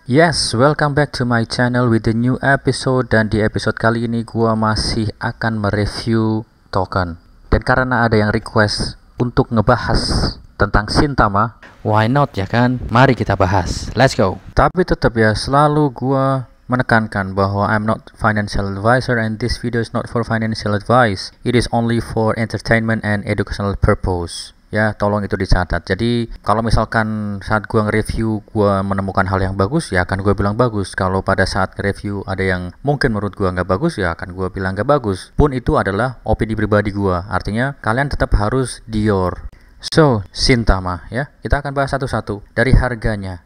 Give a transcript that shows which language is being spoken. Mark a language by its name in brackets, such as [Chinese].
[English] Yes, welcome back to my channel with the new episode. [Indonesian] Dan di episode kali ini gua masih akan mereview token. Dan karena ada yang request untuk ngebahas tentang Shintama, why not ya kan? Mari kita bahas, [English] let's go. [Indonesian] Tapi tetap ya, selalu gua menekankan bahwa [English] I'm not financial advisor and this video is not for financial advice. It is only for entertainment and educational purpose. [Indonesian] Ya, tolong itu dicatat. Jadi, kalau misalkan saat gua nge-review gua menemukan hal yang bagus, ya akan gua bilang bagus. Kalau pada saat nge-review ada yang mungkin menurut gua nggak bagus, ya akan gua bilang nggak bagus. Pun itu adalah opini pribadi gua. Artinya, kalian tetap harus di your. So, Shintama ya. Kita akan bahas satu-satu dari harganya.